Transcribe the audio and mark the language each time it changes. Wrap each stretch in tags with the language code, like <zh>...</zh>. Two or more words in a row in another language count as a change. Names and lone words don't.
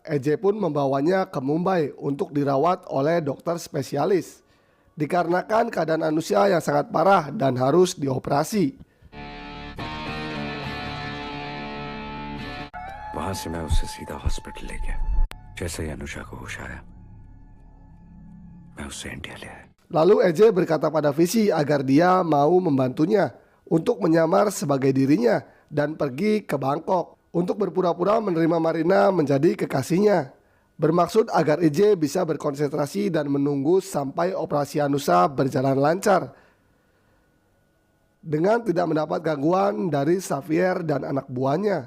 <id>EJ pun membawanya ke Mumbai untuk dirawat oleh dokter spesialis. Dikarenakan keadaan Anusha yang sangat parah dan harus dioperasi.</id> <hi>वहां से मैं उसे सीधा हॉस्पिटल ले गया. जैसे ही अनुषा को होश आया, मैं उसे इंडिया ले आया.</hi> <id>Lalu EJ berkata pada Visi agar dia mau membantunya untuk menyamar sebagai dirinya dan pergi ke Bangkok untuk berpura-pura menerima Marina menjadi kekasihnya. Bermaksud agar EJ bisa berkonsentrasi dan menunggu sampai operasi Anusha berjalan lancar dengan tidak mendapat gangguan dari Xavier dan anak buahnya.</id>